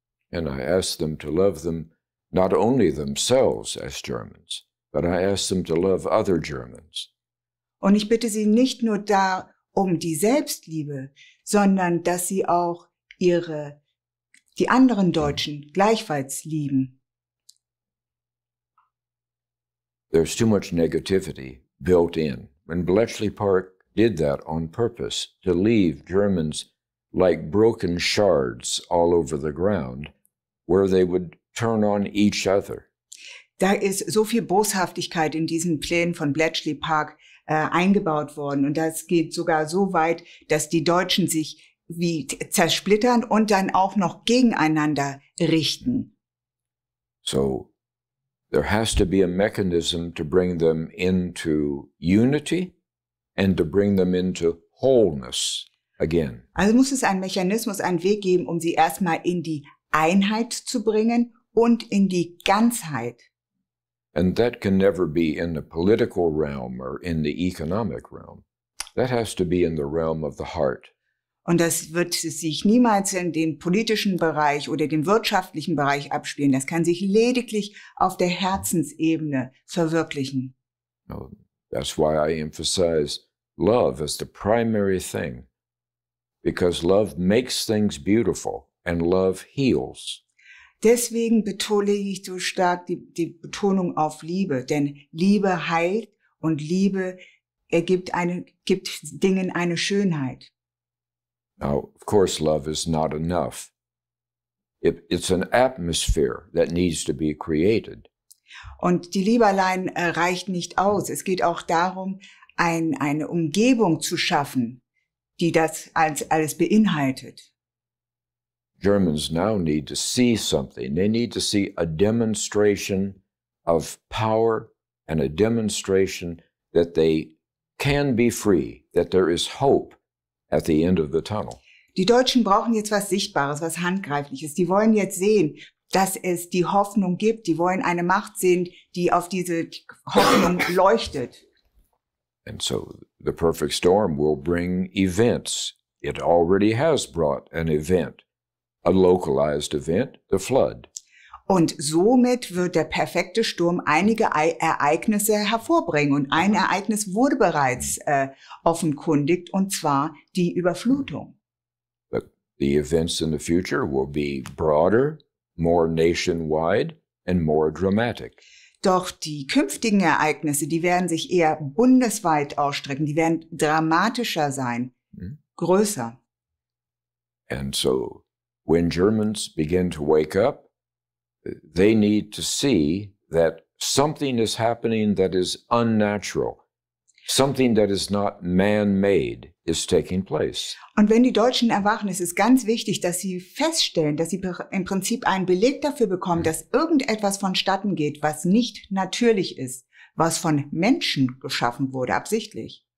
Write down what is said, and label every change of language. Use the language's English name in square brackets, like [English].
[English] And I ask them to love them, not only themselves as Germans, but I ask them to love other Germans. [German] Und ich bitte sie nicht nur da um die Selbstliebe, sondern dass sie auch die anderen Deutschen gleichfalls lieben. [English] There's too much negativity built in. When Bletchley Park did that on purpose, to leave Germans like broken shards all over the ground, where they would turn on each other. [German] Da ist so viel Boshaftigkeit in diesen Plänen von Bletchley Park eingebaut worden. Und das geht sogar so weit, dass die Deutschen sich wie zersplittern und dann auch noch gegeneinander richten. [English] So there has to be a mechanism to bring them into unity and to bring them into wholeness again. [German] Also muss es einen Mechanismus, einen Weg geben, um sie erstmal in die Einheit zu bringen und in die Ganzheit. [English] And that can never be in the political realm or in the economic realm. That has to be in the realm of the heart. [German] Und das wird sich niemals in den politischen Bereich oder den wirtschaftlichen Bereich abspielen. Das kann sich lediglich auf der Herzensebene verwirklichen. [English] That's why I emphasize love as the primary thing. because love makes things beautiful and love heals. [German] Deswegen betone ich so stark die Betonung auf Liebe, denn Liebe heilt und Liebe gibt Dingen eine Schönheit. [English] Now, of course, love is not enough. It's an atmosphere that needs to be created. [German] Und die Liebe allein reicht nicht aus. Es geht auch darum, eine Umgebung zu schaffen, die das alles beinhaltet. [English] Germans now need to see something. They need to see a demonstration of power and a demonstration that they can be free, that there is hope at the end of the tunnel. [German] Die Deutschen brauchen jetzt was Sichtbares, was Handgreifliches. Die wollen jetzt sehen, dass es die Hoffnung gibt. Die wollen eine Macht sehen, die auf diese Hoffnung leuchtet. [English] And so the perfect storm will bring events. It already has brought an event, a localized event, the flood. [German] Und somit wird der perfekte Sturm einige Ereignisse hervorbringen. Und ein Ereignis wurde bereits offenkundigt, und zwar die Überflutung. [English] But the events in the future will be broader, more nationwide, and more dramatic. [German] Doch die künftigen Ereignisse, die werden sich eher bundesweit ausstrecken, die werden dramatischer sein, größer. [English] And so when Germans begin to wake up, they need to see that something is happening that is unnatural. Something that is not man-made is taking place. [German] Und wenn die Deutschen erwachen, ist es ganz wichtig, dass sie feststellen, dass sie im Prinzip einen Beleg dafür bekommen, dass irgendetwas vonstatten geht, was nicht natürlich ist, was von Menschen geschaffen wurde, absichtlich.